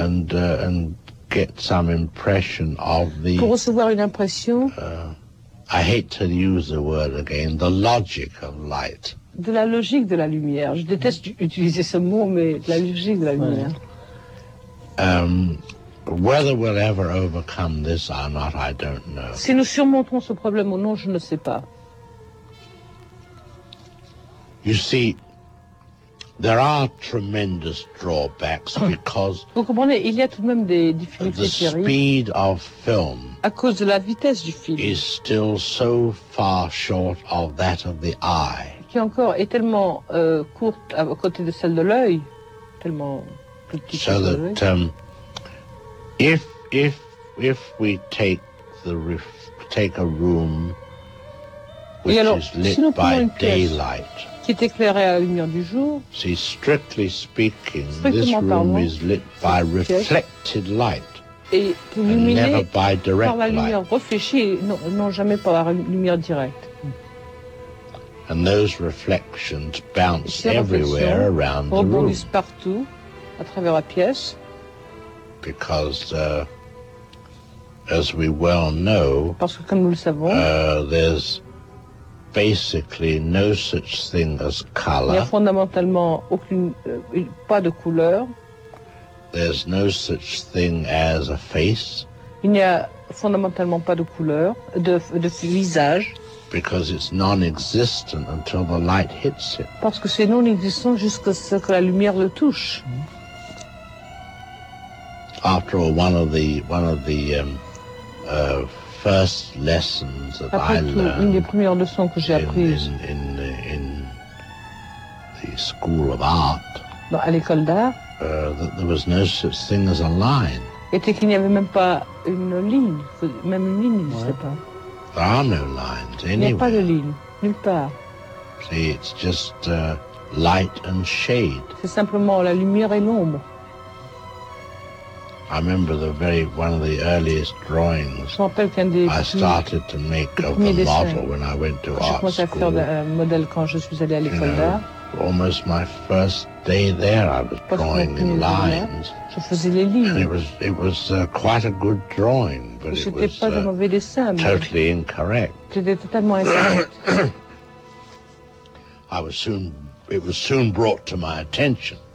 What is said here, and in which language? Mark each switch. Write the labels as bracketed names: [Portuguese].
[English] And get some impression of the [French] pour recevoir une impression. [English] I hate to use the word again. The logic of light. [French] De la logique de la lumière. Je déteste utiliser ce mot, mais de la logique de la lumière. [English] But whether we'll ever overcome this or not, I don't know. [French] Si nous surmonterons ce problème ou non, je ne sais pas. [English] You see, there are tremendous drawbacks because [French] vous comprenez, il y a tout de même des difficultés [English] the speed of film [French] à cause de la vitesse du film [English] is still so far short of that of the eye. [French] Qui encore est tellement courte à côté de celle de l'œil, tellement petite. [English] So that if we take take a room which [French] alors, [English] is lit [French] si [English] by daylight. [French] Qui est éclairé à la lumière du jour. [English] See, strictly speaking, this room is lit by reflected light. [French] Et illuminé [English] never by direct [French] par la lumière [English] light. [French] Réfléchie, non jamais par la lumière directe. [English] And those reflections bounce everywhere around the room. [French] Rebondissent partout, à travers la pièce. [English] Because, as we well know, [French] parce que comme nous le savons, [English] there's basically no such thing as color. [French] Il n'y a fondamentalement aucune, pas de couleur. [English] There's no such thing as a face. [French] Il n'y a fondamentalement pas de couleur, de visage. [English] Because it's non-existent until the light hits it. [French] Parce que c'est non-existent jusqu'à ce que la lumière le touche. [English] After all, one of the first lessons that [French] après [English] I [French] tout, [English] learned [French] une des premières leçons que j'ai apprises [English] in the school of art, [French] non, à l'école d'art, [English] that there was no such thing as a line. [French] Était qu'il n'y avait même pas une ligne, même une ligne, ouais. Je sais pas. [English] There are no lines anywhere. [French] Il n'y a pas de ligne, nulle part. [English] See, it's just light and shade. [French] C'est simplement la lumière et l'ombre. [English] I remember one of the earliest drawings I started to make of the model when I went to art school. [French] Je commençais à faire un modèle quand je suis allé à l'école d'art. [English] Almost my first day there, I was drawing in lines. [French] Je faisais les lignes. [English] And it was quite a good drawing, but it was [French] pas de mauvais dessin, mais [English] totally incorrect. [French] C'était totalement incorrect. [English] It was soon brought to my attention.